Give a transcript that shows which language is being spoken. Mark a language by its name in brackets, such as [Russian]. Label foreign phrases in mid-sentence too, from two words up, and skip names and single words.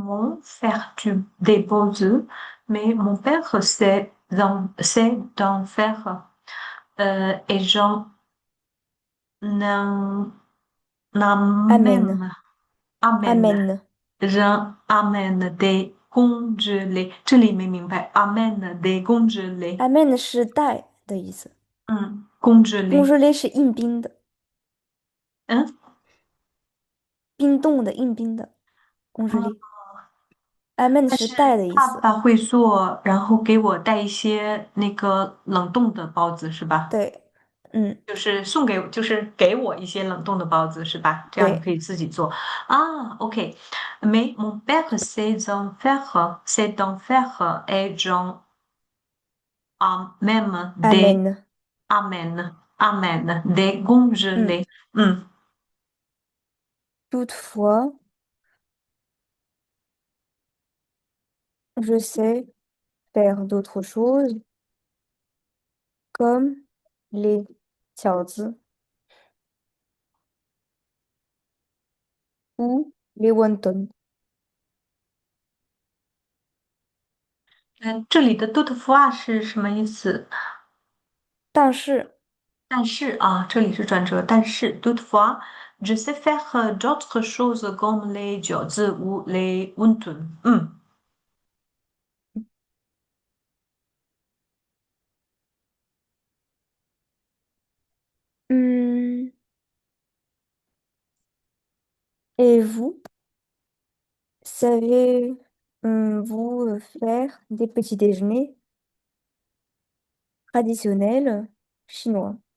[French] personnellement faire des buzz, mais mon père sait d'en faire et j'en am- Amène. amène, amène, Amène. j'en amène des congelés， [Chinese] 这里没明白 ， [French] amène des congelés， [Chinese] amène 是带的意思 [French] 嗯 ，congelés， [Chinese] ，congelé 是硬冰的，嗯，冰冻的、硬冰的啊， [French] congelé。amène [Chinese] 但是是带的意思，爸爸会做，然后给我带一些那个冷冻的包子，是吧？对，嗯，就是送给，就是给我一些冷冻的包子，是吧？这样你对可以自己做啊。 [French] OK，mais mon père sait d'en faire et j'en même des amène， amène des 嗯。 congelés。嗯， toutefois, je sais faire d'autres choses comme les 饺子 ou les wontons。 [Chinese] 这里的 toutefois 是什么意思？但是，但是啊，这里是转折，但是 [French] toutefois。Je sais faire d'autres choses comme les 饺子 ou les wonton。嗯， hmm, et vous, savez-vous faire des petits déjeuners traditionnels chinois?